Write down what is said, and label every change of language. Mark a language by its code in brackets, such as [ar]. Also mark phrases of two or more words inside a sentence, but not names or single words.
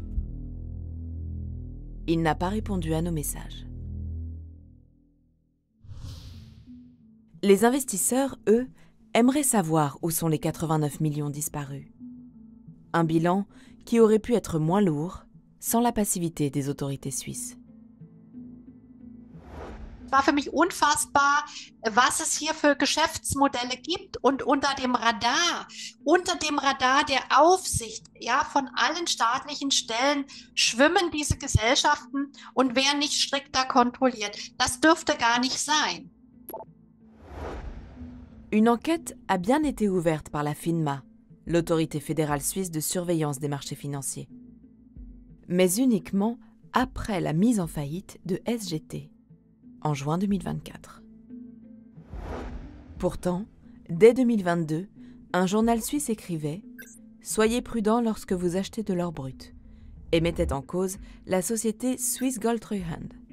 [fr] Il n'a pas répondu à nos messages. Les investisseurs, eux, aimeraient savoir où sont les 89 millions disparus. Un bilan qui aurait pu être moins lourd sans la passivité des autorités suisses. [de] War für mich unfassbar, was es hier für Geschäftsmodelle gibt und unter dem Radar der Aufsicht, ja, von allen staatlichen Stellen schwimmen diese Gesellschaften und werden nicht strikter kontrolliert. Das dürfte gar nicht sein. [fr] Une enquête a bien été ouverte par la FINMA, l'autorité fédérale suisse de surveillance des marchés financiers, mais uniquement après la mise en faillite de SGT, en juin 2024. Pourtant, dès 2022, un journal suisse écrivait « Soyez prudents lorsque vous achetez de l'or brut » et mettait en cause la société Swiss Gold Treuhand.